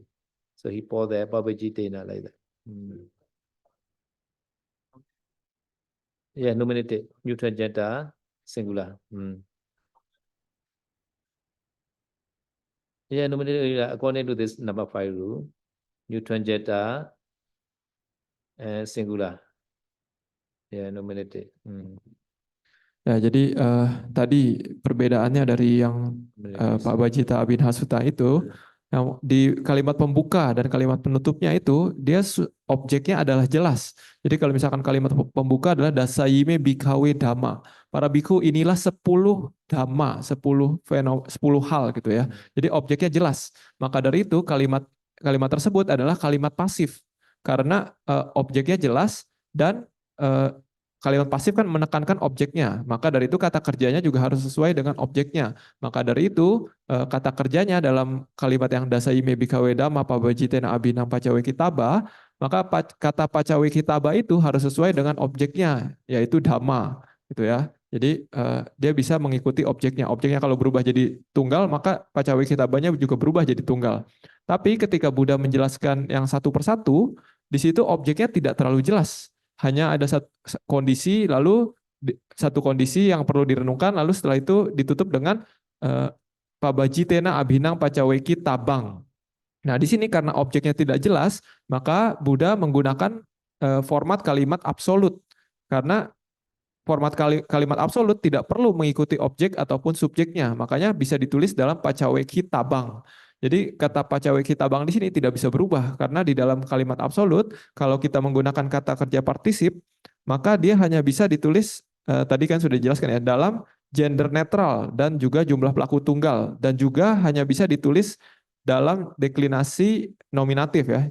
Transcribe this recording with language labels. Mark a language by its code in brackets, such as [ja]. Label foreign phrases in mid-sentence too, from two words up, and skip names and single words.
[en] So he poured the Pavijitena like that. Yeah, nominated, neutral gender, singular. Yeah, nominated according to this number 5 rule, neutral gender, singular. Yeah, nominated. [id] Ya, jadi tadi perbedaannya dari yang Pak Bajita Abhinasuta itu, yang di kalimat pembuka dan kalimat penutupnya itu, dia objeknya adalah jelas. Jadi kalau misalkan kalimat pembuka adalah [pi] dasayime bikawe dhamma. [id] Para biku inilah 10 dhamma, 10 hal gitu ya. Jadi objeknya jelas. Maka dari itu kalimat tersebut adalah kalimat pasif. Karena objeknya jelas dan kalimat pasif kan menekankan objeknya, maka dari itu kata kerjanya juga harus sesuai dengan objeknya. Maka dari itu kata kerjanya dalam kalimat yang [pi] dasaime bikawe dhamma pabajitena abhinang pacawe kitaba, [id] maka kata [pi] pacawe kitaba [id] itu harus sesuai dengan objeknya, yaitu dhamma, gitu ya. Jadi dia bisa mengikuti objeknya. Objeknya kalau berubah jadi tunggal, maka [pi] pacawe kitabanya [id] juga berubah jadi tunggal. Tapi ketika Buddha menjelaskan yang satu persatu, di situ objeknya tidak terlalu jelas. Hanya ada kondisi, lalu satu kondisi yang perlu direnungkan, lalu setelah itu ditutup dengan [pi] pabajitena abhinang pacaweki tabang. [id] Nah, di sini karena objeknya tidak jelas, maka Buddha menggunakan format kalimat absolut. Karena format kalimat absolut tidak perlu mengikuti objek ataupun subjeknya, makanya bisa ditulis dalam [pi] pacaweki tabang. [id] Jadi kata [pi] pacawe kitabang [id] di sini tidak bisa berubah karena di dalam kalimat absolut kalau kita menggunakan kata kerja partisip maka dia hanya bisa ditulis tadi kan sudah dijelaskan ya dalam gender netral dan juga jumlah pelaku tunggal dan juga hanya bisa ditulis dalam deklinasi nominatif ya.